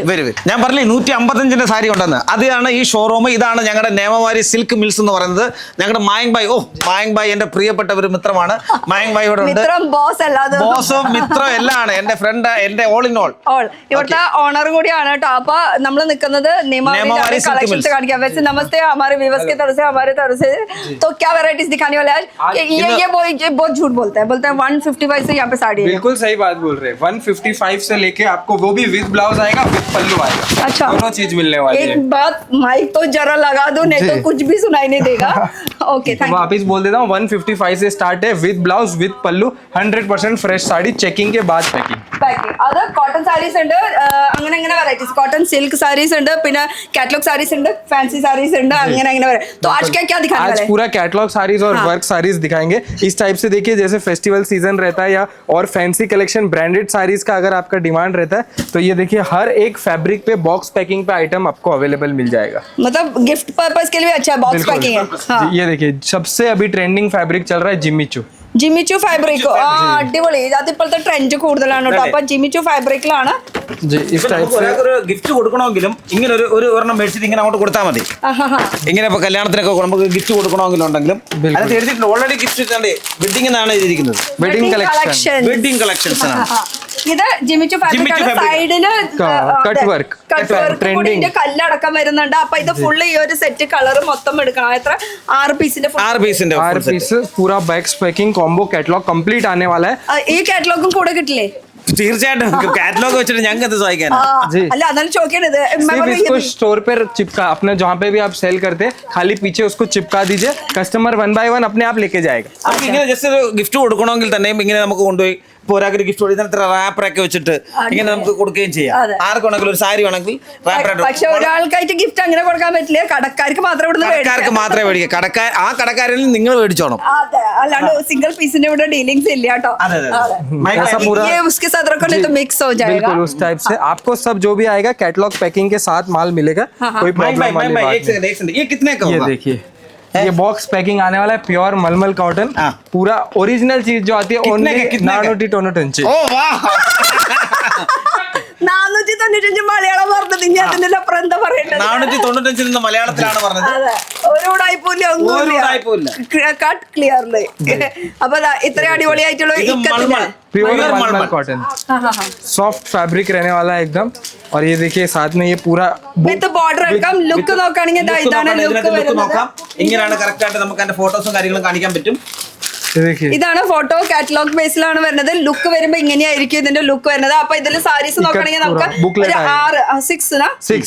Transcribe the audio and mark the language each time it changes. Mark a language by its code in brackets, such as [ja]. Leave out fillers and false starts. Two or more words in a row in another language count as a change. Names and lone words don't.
[ml] ഞാൻ പറഞ്ഞില്ലേ 155 സാരി ഉണ്ടെന്ന്. അതാണ് ഈ ഷോറൂം. ഇതാണ് ഞങ്ങളുടെ നേമവാരി സിൽക്ക് മിൽസ് എന്ന് പറയുന്നത്. ഞങ്ങളുടെ മായങ് ബായ് എന്റെ പ്രിയപ്പെട്ട ഒരു മിത്രമാണ്. മായങ് ബായ് ഇവിടെ ഉണ്ട്. ബോസും മിത്രം എല്ലാം ആണ്. എന്റെ ഫ്രണ്ട്, എന്റെ [en] all in all. [ml] ഇവിടുത്തെ ഓണർ കൂടിയാണ് കേട്ടോ. അപ്പൊ നമ്മൾ നിൽക്കുന്നത് [hi] कलेक्शन से काट वैसे नमस्ते हमारे व्यूअर्स की तरफ से हमारे तरफ से तो क्या वैरायटीज दिखाने वाले आज? ये बहुत झूठ बोलता है 155 से यहाँ पे साड़ी है. बिल्कुल सही बात बोल रहे हैं. 155 से लेके आपको वो भी [en] with blouse [hi] आएगा, विद पल्लू आएगा. अच्छा, दोनों चीज मिलने वाली है. एक बात माइक तो जरा लगा दो, नहीं तो कुछ भी सुनाई नहीं देगा. [en] okay, thank you. [hi] वापस बोल देता हूँ. 155 से स्टार्ट है, [en] with blouse [hi] विद पल्लू. 100% फ्रेश साड़ी, चेकिंग के बाद पैकिंग. [ml] അത് [en] cotton sarees [ml] ഉണ്ട്. അങ്ങനെ [en] varieties cotton silk sarees [ml] ഉണ്ട്. പിന്നെ [en] catalogue sarees [ml] ഉണ്ട്, [en] fancy sarees [ml] ഉണ്ട്. അങ്ങനെ വരെ. [hi] तो आज क्या दिखाने वाले हैं? आज पूरा [en] catalogue sarees [hi] और [en] work sarees [hi] दिखाएंगे. इस टाइप से देखिए, जैसे [en] festival season [hi] रहता है या और [en] fancy collection branded sarees [hi] का अगर आपका डिमांड रहता है तो ये देखिए हर एक फैब्रिक पे [en] box packing [hi] पे आइटम आपको अवेलेबल मिल जाएगा. मतलब [en] gift purpose [hi] के लिए अच्छा [en] box packing [hi] है. ये देखिए सबसे अभी [en] trending fabric [hi] चल रहा है [ml] ജിമിച്ചു ഫാബ്രിക്. അടിപൊളി. അതിപ്പോഴത്തെ ട്രെൻഡ് കൂടുതലാണ് കേട്ടോ. അപ്പൊ ജിമിച്ചു ഫാബ്രിക്കിലാണ്. ഗിഫ്റ്റ് കൊടുക്കണമെങ്കിലും ഇങ്ങനെ ഒരു ഒരെണ്ണം മേടിച്ചിട്ട് ഇങ്ങനെ അങ്ങോട്ട് കൊടുത്താൽ മതി. ഇങ്ങനെ ഇപ്പൊ കല്യാണത്തിനൊക്കെ നമുക്ക് ഗിഫ്റ്റ് കൊടുക്കണമെങ്കിലും ഉണ്ടെങ്കിലും അത് എഴുതിയിട്ടുണ്ട്. [en] already gift wedding [ml] എന്നാണ് എഴുതിയിരിക്കുന്നത്. വെഡിങ് കളക്ഷൻസ് ആണ്. ഇത് ജിമിച്ചു ഫാബ്രിക്. സൈഡില് [en] cut work [ml] ട്രെൻഡിങ് കല്ലടക്കം വരുന്നുണ്ട്. അപ്പൊ ഇത് ഫുള്ള് ഈ ഒരു [en] set colour [ml] മൊത്തം എടുക്കണം. എത്ര 6 പീസിന്റെ 6 പീസ് [hi] पूरा [en] box packing combo catalogue complete [hi] आने वाला है. [ml] ഈ കാറ്റലോഗും കൂടെ കിട്ടില്ലേ? തീർച്ചയായിട്ടും. കാറ്റലോഗ് വെച്ചിട്ട് ഞങ്ങൾക്ക് എന്ത് സഹായിക്കാൻ? അല്ല അതാണ് ചോദിക്കേണ്ടത്. [hi] इसको स्टोर पर चिपका अपने जहाँ पे भी आप सेल करते हैं खाली पीछे उसको चिपका दीजिए. कस्टमर 1 by 1 अपने आप लेके जाएगा. [ml] ഇങ്ങനെ ജസ്റ്റ് ഒരു ഗിഫ്റ്റ് കൊടുക്കണമെങ്കിൽ തന്നെയും ഇങ്ങനെ നമുക്ക് കൊണ്ടുപോയി ഇപ്പോൾ ഒരാൾക്ക് ഗിഫ്റ്റ് കൊടുക്കുന്ന റാപ്പറൊക്കെ വെച്ചിട്ട് ഇങ്ങനെ നമുക്ക് കൊടുക്കുകയും ചെയ്യാം. ആർക്കാണെങ്കിലും ഒരു സാരി വേണമെങ്കിൽ പക്ഷെ ഒരാൾക്കായിട്ട് ഗിഫ്റ്റ് അങ്ങനെ കൊടുക്കാൻ പറ്റില്ല. കടക്കാർക്ക് മാത്രമേ മേടിക്കാം. ആ കടക്കാരിൽ നിങ്ങൾ മേടിച്ചോണം. അല്ലാണ്ട് സിംഗിൾ പീസിന്റെ ഇവിടെ ഡീലിംഗ്സ് इല്ല കേട്ടോ. [hi] उसके साथ रखो नहीं तो मिक्स हो जाएगा. बिल्कुल उस टाइप से आपको सब जो भी आएगा [en] catalogue packing [hi] के साथ माल मिलेगा. कोई प्रॉब्लम वाली बात नहीं. ये कितने का होगा? ये देखिए ये [en] box packing [hi] आने वाला है. प्योर मलमल कॉटन. पूरा ओरिजिनल चीज जो आती है ओनली 495. ओ वाह [ml] 495 മലയാളം പറഞ്ഞത്. ഇനി അതിന്റെ അപ്പുറം എന്താ പറയണ്ടത്? 495 മലയാളത്തിലാണ് പറഞ്ഞത്. ഒരു ഉടായ്പൂല്ല, ഒന്നും [en] cut clearly. [ml] അപ്പൊ ഇത്ര അടിപൊളിയായിട്ടുള്ള [hi] प्योर मलमल [en] cotton soft fabric [hi] रहने वाला है एकदम. और ये देखिए साथ में ये पूरा [en] with border [ml] അടക്കം ലുക്ക് നോക്കുകയാണെങ്കിൽ ഇതാണ് ലുക്ക് വരുന്നത്. ഇങ്ങനെയാണ് കറക്റ്റ് ആയിട്ട് നമുക്ക് അതിന്റെ ഫോട്ടോസും കാര്യങ്ങളും കാണിക്കാൻ പറ്റും. [hi] देखिए [ml] ഇതാണ് [en] photo catalogue [ml] ബേസിലാണ് വരുന്നത്. ലുക്ക് വരുമ്പോ ഇങ്ങനെയായിരിക്കും ഇതിന്റെ ലുക്ക് വരുന്നത്. അപ്പൊ ഇതിൽ സാരീസ് നോക്കണമെങ്കിൽ നമുക്ക് ഒരു 6